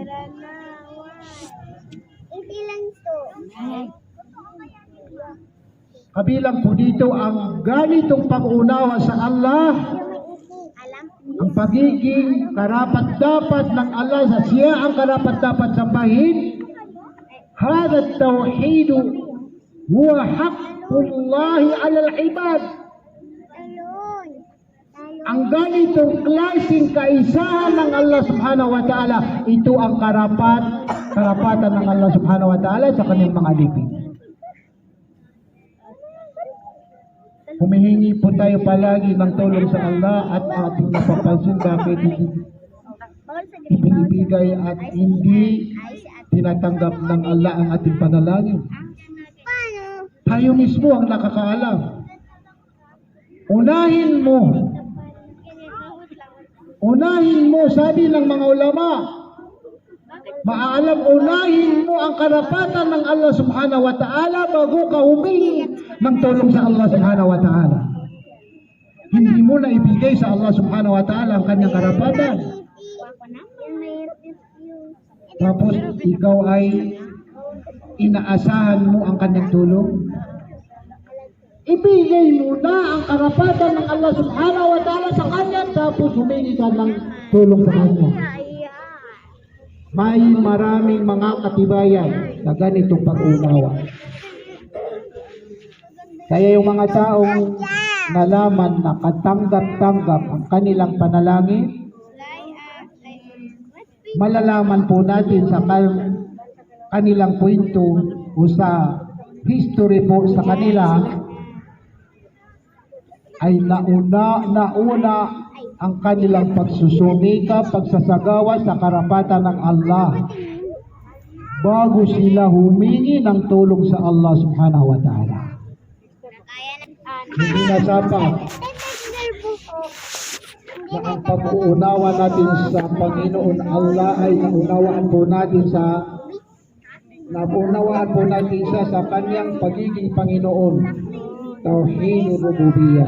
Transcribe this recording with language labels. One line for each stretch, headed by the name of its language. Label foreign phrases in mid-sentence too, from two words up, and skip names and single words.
Filipino: Ilan to? Kabilang po dito ang ganitong pag-unawa sa Allah, Alam? ang pagiging karapat-dapat ng Allah sa siya ang karapat-dapat sambahin.
Arabic: هذا التوحيد هو حق الله على العباد.
Filipino: Ayun. Ang ganitong klaseng kaisahan ng Allah
Arabic: سبحانه وتعالى,
Filipino: ito ang karapatan ng Allah
Arabic: سبحانه وتعالى
Filipino: sa kanyang mga alipin. Humihingi po tayo palagi ng tulong sa Allah at ating napapansin bakit Bawal sa ibinibigay at hindi tinatanggap ng Allah ang ating panalangin. Paano? Tayo mismo ang nakakaalam. Unahin mo, sabi ng mga ulama, maalam, unahin mo ang karapatan ng Allah
Arabic: سبحانه وتعالى
Filipino: bago ka humingi ng tulong sa Allah
Arabic: سبحانه وتعالى.
Filipino: Hindi mo na ibigay sa Allah
Arabic: سبحانه وتعالى
Filipino: ang kanyang karapatan. Tapos ikaw ay inaasahan mo ang kanyang tulong. Ibigay mo na ang karapatan ng Allah
Arabic: سبحانه وتعالى
Filipino: sa kanya, tapos humingi ka ng tulong sa kanya. May maraming mga katibayan na ganitong pag-unawa. Kaya yung mga taong nalaman na katanggap-tanggap ang kanilang panalangin, malalaman po natin sa kanilang kwento o sa history po sa kanila ay nauna ang kanilang pagsusumika, pagsasagawa sa karapatan ng Allah bago sila humingi ng tulong sa Allah
Arabic: سبحانه وتعالى.
Filipino: Hindi nasapat na ang pag-uunawa natin sa Panginoon Allah ay naunawaan po natin siya sa kanyang pagiging Panginoon,
Arabic: توحيد الربوبية.